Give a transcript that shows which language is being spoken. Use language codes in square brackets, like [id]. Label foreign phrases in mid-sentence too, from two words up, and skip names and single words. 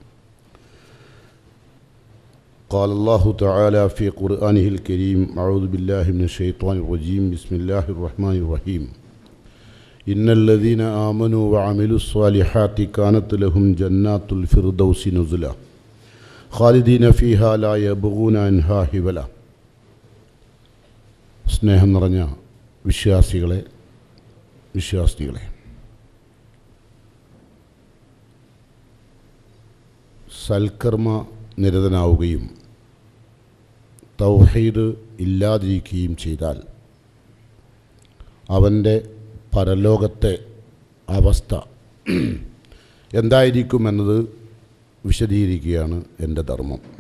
[ar] قال الله تعالى في قرآنه الكريم: أعوذ بالله من الشيطان الرجيم. بسم الله الرحمن الرحيم. إن الذين آمنوا وعملوا الصالحات كانت لهم جنات الفردوس نزلا خالدين فيها لا يبغون عنها حولا. [ml] സ്നേഹം നിറഞ്ഞ വിശ്വാസികളെ സൽക്കർമ്മ നിരതനാവുകയും തൗഹീദ് ഇല്ലാതിരിക്കുകയും ചെയ്താൽ അവൻ്റെ പരലോകത്തെ അവസ്ഥ എന്തായിരിക്കുമെന്നത് വിശദീകരിക്കുകയാണ് എൻ്റെ ധർമ്മം.